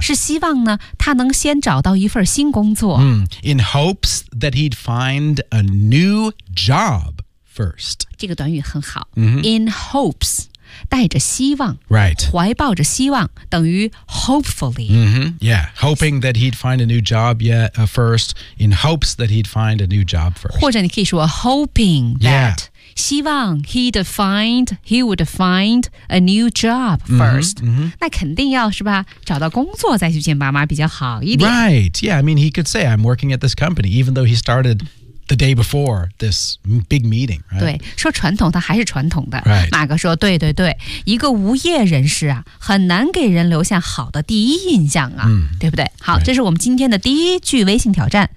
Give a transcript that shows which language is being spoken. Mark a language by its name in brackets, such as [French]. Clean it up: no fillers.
[Chinese] 是希望呢他能先找到一份新工作。 [English] In hopes that he'd find a new job first. [Chinese] 这个短语很好。 Mm-hmm. [English] In hopes, [Chinese] 带着希望。 [English] Right. [Chinese] 怀抱着希望等于 [English] hopefully. Mm-hmm. Yeah. Hoping that he'd find a new job yet, first. In hopes that he'd find a new job first. [Chinese] 或者你可以说 [English] hoping that.、 Yeah. [Chinese] 希望 [English] he would find a new job first. Mm-hmm, mm-hmm. [Chinese] 那肯定要是吧找到工作再去见爸妈比较好一点。 [English] Right. Yeah, I mean, he could say I'm working at this company, even though he started the day before this big meeting. Right? [Chinese] 对说传统他还是传统的。 [English] Right. [Chinese] 马哥说对对对一个无业人士啊很难给人留下好的第一印象啊、 mm. 对不对好、 [English] right. [Chinese] 这是我们今天的第一句微信挑战。